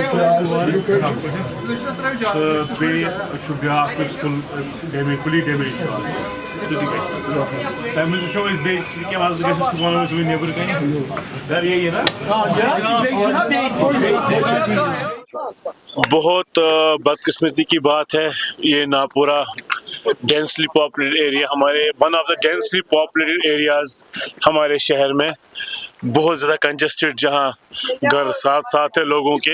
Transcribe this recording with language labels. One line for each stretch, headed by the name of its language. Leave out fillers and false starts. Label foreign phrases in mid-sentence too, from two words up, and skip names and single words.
Kashmiri: بیاکھ
English: fully damage
Kashmiri: سہ تہ گژھِ تمہِ منٛز وٕچھو أسۍ بیٚیہِ کینٛہہ مسلہٕ گژھِ سُہ وَنو أسۍ وۄنۍ نیٚبرٕ کَنہِ گَرِ یی نا.
Urdu: بہت بدقسمتی کی بات ہے یہ ناپورہ
English: densely populated area
Urdu: ہمارے
English: one of the densely populated areas
Urdu: ہمارے شہر میں بہت زیادہ کنجسٹڈ جہاں گھر ساتھ ساتھ ہے لوگوں کے.